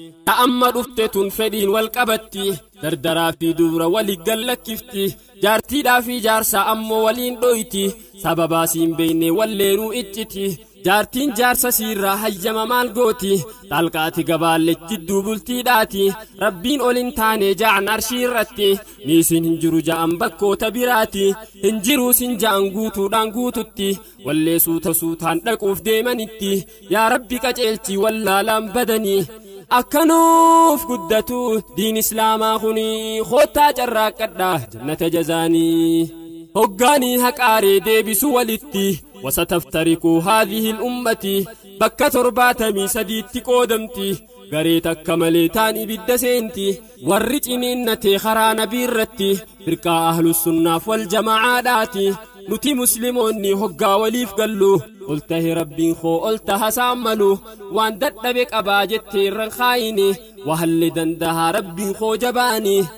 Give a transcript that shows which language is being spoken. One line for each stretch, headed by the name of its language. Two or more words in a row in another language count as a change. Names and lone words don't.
Oromo: Ta amma dhufte tun fedhiin wal qabatti, dardaraa fi dubra walii gallakkifti, jaartiidhaa fi jaarsa ammoo waliin dhoyti, sababaa siin beeyne walleenuu icciti, jaartiin jaarsa siirraa hayyama maal gooti, talqaati gabaalle jidduu bultiidhaati, Rabbiin ol hin taane ja'an arshii irratti, niisin hin jiru ja'an bakkoota biraati, hin jiru sin ja'an guutuudhaan guututti, wallee suuta suutaan dhaquuf deemanitti, yaa Rabbi qaceelchi wallaalaan badanii. Akkanuuf guddatu diin Islaamaa kuni, kottaa carraaqqadha jannata jazaanii. Hoggaanii haqaaree deebisu walitti,
Arabic: وستفترق هذه الأمة
Oromo: bakka torbaatamii sadiitti qoodamti, garee takka malee taan ibidda seenti, warri ciniinnatee karaa nabii irratti, firqaa ahlus sunnaaf wal jamaa'aadhaati. Nuti musliimoonni hoggaa waliif gallu, ol tahe Rabbiin koo ol taha saan malu, waan dadhabe qabaa jettee irran kaayini, wahalle dandahaa Rabbiin koo jabaani.